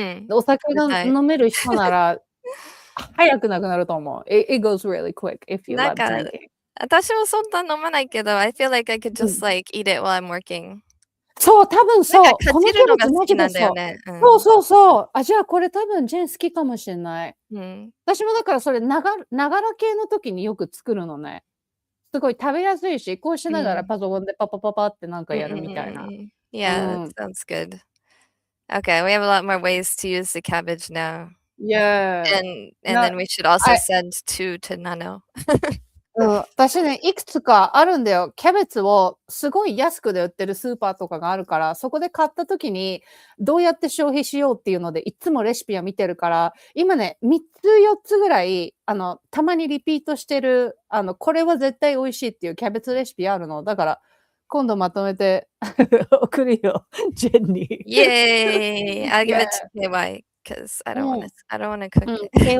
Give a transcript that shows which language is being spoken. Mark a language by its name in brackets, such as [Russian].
[Japanese] お酒が飲める人なら、早くなくなると思う。 [English] It goes really quick if you love drinking. [Japanese] 私もそんな飲まないけど、 [English] I feel like I could just like eat it while I'm working. [Japanese] そう、多分そう。このキャベツ好きなんだよね。そう。じゃあこれ多分ジェン好きかもしれない。私もだからそれながら系の時によく作るのね。すごい食べやすいし、こうしながらパソコンでパパパパってなんかやるみたいな。 [English] Yeah, that sounds good. Okay, we have a lot more ways to use the cabbage now. Yeah. And then we should also send 2 to Nano. [Japanese] 私ね、いくつかあるんだよ。キャベツをすごい安くで売ってるスーパーとかがあるから、そこで買った時にどうやって消費しようっていうので、いつもレシピは見てるから、今ね、3つ4つぐらい、たまにリピートしてる、これは絶対美味しいっていうキャベツレシピあるの。だから、今度まとめて送るよ、ジェンに。 [English] Yay! I'll give it to KY because I don't want to cook it.